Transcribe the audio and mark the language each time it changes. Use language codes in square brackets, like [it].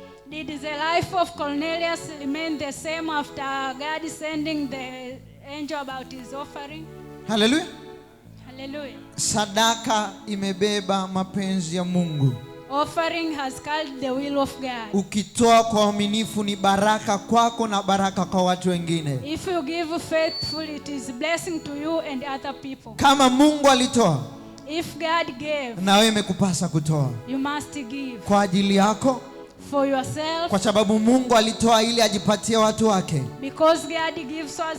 [en] Did the life of Cornelius remain the same after God sending the angel about his offering? [sw] Haleluya. [en] Hallelujah. [sw] Sadaka imebeba mapenzi ya Mungu. [en] Offering has carried the will of God. [sw] Ukitoa kwa uaminifu ni baraka kwako na baraka kwa watu wengine. [en] If you give faithfully, it is blessing to you and other people. [sw] Kama Mungu alitoa, [en] If God gave, [sw] na wewe imekupasa kutoa [en] you must give [sw] kwa ajili yako, [en] for yourself, [sw] kwa sababu Mungu alitoa ili ajipatie watu wake. [en] because God gives us.